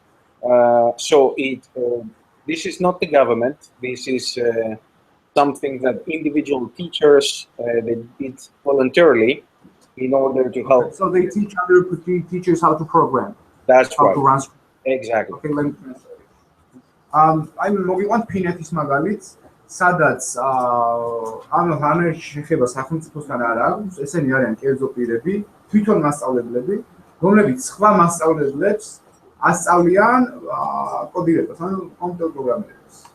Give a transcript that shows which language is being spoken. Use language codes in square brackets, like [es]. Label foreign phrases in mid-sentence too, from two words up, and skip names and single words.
[en] So this is not the government. This is something that individual teachers they did voluntarily in order to help. So they teach other teachers how to program. That's how right. to run. Exactly. Okay, let me translate. [ka] I მოგიყვანთ ფინეთის მაგალითს, სადაც ამ რანერში შეხება სახელმწიფოსთან არ აქვს, ესენი არიან კერძო პირები, თვითონ მასწავლებლები, რომლებიც სხვა მასწავლებლებს ასწავლიან კოდირებას, ანუ კომპიუტერ პროგრამირებას.